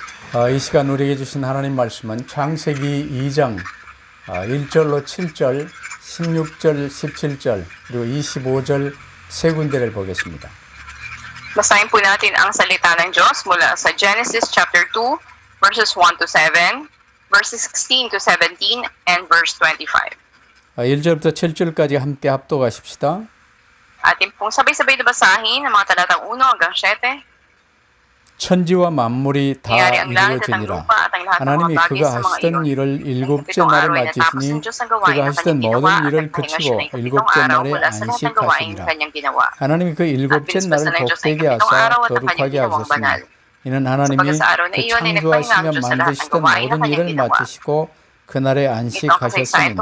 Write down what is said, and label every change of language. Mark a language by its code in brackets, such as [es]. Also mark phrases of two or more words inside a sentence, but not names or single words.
[ko] 이 시간 우리에게 주신 하나님 말씀은 창세기 2장 1절로 7절, 16절, 17절, 그리고 25절 세 군데를 보겠습니다. [tl] Basahin po natin ang salita ng Diyos mula sa Genesis chapter 2, [en] verses 1 to 7, verses 16 to 17, and verse 25. [ko] 1절부터 7절까지 함께 합독하십시다. [tl] Atin pong sabay-sabay na basahin ang mga talatang 1 hanggang 7. [ko] 천지와 만물이 다 이루어지니라. 하나님이 그가 하시던 일을 일곱째 날에 마치시니 그가 하시던 모든 일을 그치고 일곱째 날에 안식하시니라. 하나님이 그 일곱째 날을 복되게 하사 거룩하게 하셨으니 이는 하나님이 그 창조하시며 만드시던 모든 일을 마치시고 그날에 안식하셨음이니라.